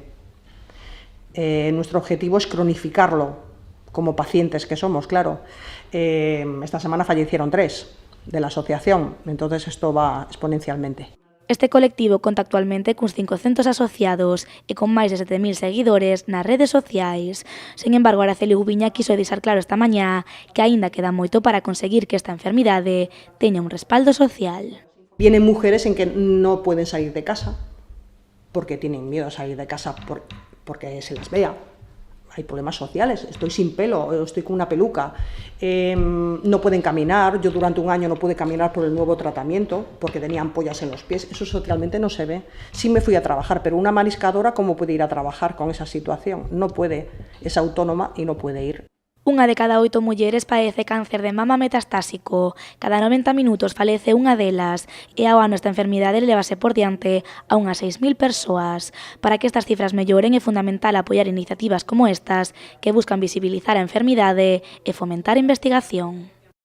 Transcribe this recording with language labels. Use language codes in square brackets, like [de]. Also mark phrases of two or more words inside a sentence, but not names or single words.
[es] Nuestro objetivo es cronificarlo, como pacientes que somos, claro. Esta semana fallecieron 3 de la asociación, entonces esto va exponencialmente. [gl] Este colectivo conta actualmente cuns 500 asociados e con máis de 7.000 seguidores nas redes sociais. Sen embargo, Araceli Ubiña quiso deixar claro esta mañá que aínda queda moito para conseguir que esta enfermidade teña un respaldo social. [es] Vienen mujeres en que no pueden salir de casa porque tienen miedo a salir de casa porque se les vea. Hay problemas sociales, estoy sin pelo, estoy con una peluca, no pueden caminar. Yo durante un año no pude caminar por el nuevo tratamiento porque tenía ampollas en los pies, eso socialmente no se ve. Sí me fui a trabajar, pero una mariscadora, ¿cómo puede ir a trabajar con esa situación? No puede, es autónoma y no puede ir. [gl] Unha de cada 8 mulleres padece cáncer de mama metastásico. Cada 90 minutos falece unha delas e ao ano esta enfermidade levase por diante a unhas 6.000 persoas. Para que estas cifras melloren é fundamental apoiar iniciativas como estas que buscan visibilizar a enfermidade e fomentar a investigación.